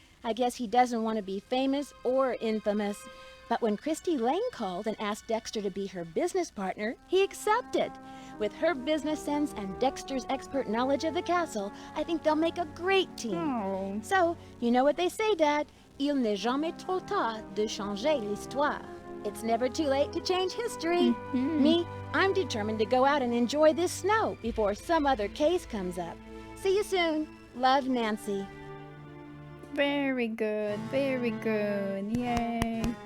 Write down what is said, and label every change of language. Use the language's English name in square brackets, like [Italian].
[English] I guess he doesn't want to be famous or infamous. But when Christy Lane called and asked Dexter to be her business partner, he accepted. With her business sense and Dexter's expert knowledge of the castle, I think they'll make a great team. So, you know what they say, Dad? [French] Il n'est jamais trop tard de changer l'histoire. [English] It's never too late to change history. Me, I'm determined to go out and enjoy this snow before some other case comes up. See you soon. Love, Nancy. Very good, very good. Yay.